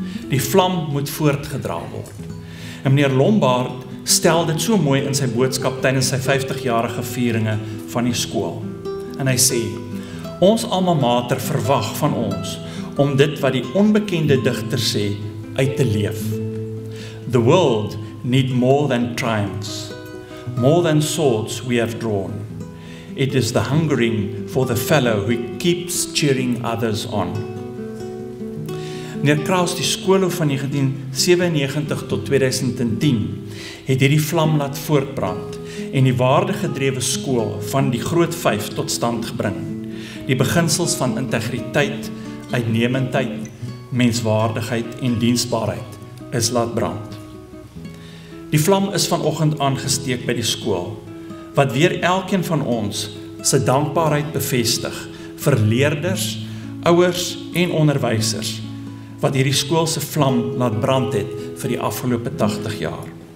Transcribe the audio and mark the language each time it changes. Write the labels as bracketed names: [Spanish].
[Afrikaans] Die vlam moet voortgedra word. En meneer Lombard stel dit so mooi in sy boodskap tydens sy 50-jarige vieringe van die skool. En hy sê, ons alma mater verwag van ons om dit wat die onbekende digter sê uit te leef. [English] The world need more than triumphs. More than swords we have drawn. It is the hungering for the fellow who keeps cheering others on. [Afrikaans] Meneer Kraus, die skoolhoof van 1997 tot 2010, het hierdie vlam laat voortbrand en die waardegedrewe skool van die Groot 5 tot stand gebring. Die beginsels van integriteit, uitnemendheid, menswaardigheid en diensbaarheid is laat brand. Die vlam is vanoggend aangesteek by die skool, wat weer elkeen van ons se dankbaarheid bevestig vir leerders, ouers en onderwysers, wat hierdie skool se vlam laat brand het vir die afgelope 80 jaar.